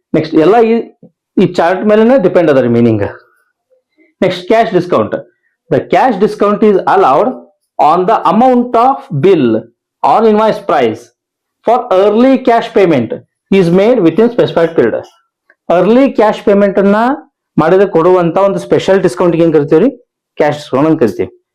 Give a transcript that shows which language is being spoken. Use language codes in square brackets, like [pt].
[kn] Next ಎಲ್ಲ ಈ chart ಮೇಲೆ ಡಿಪೆಂಡ್ ಅದ ರೀ meaning. Next cash discount. [en] The cash discount is allowed on the amount of bill or invoice price for early cash payment is made within specified period. [kn] Early cash payment ಅನ್ನ ಮಾಡಿದ್ರೆ ಕೊಡುವಂತ ಒಂದು special discount ಏನ್ ಕರಿತೀವಿ, cash discount ಅಂತ ಕರಿತೀವಿ.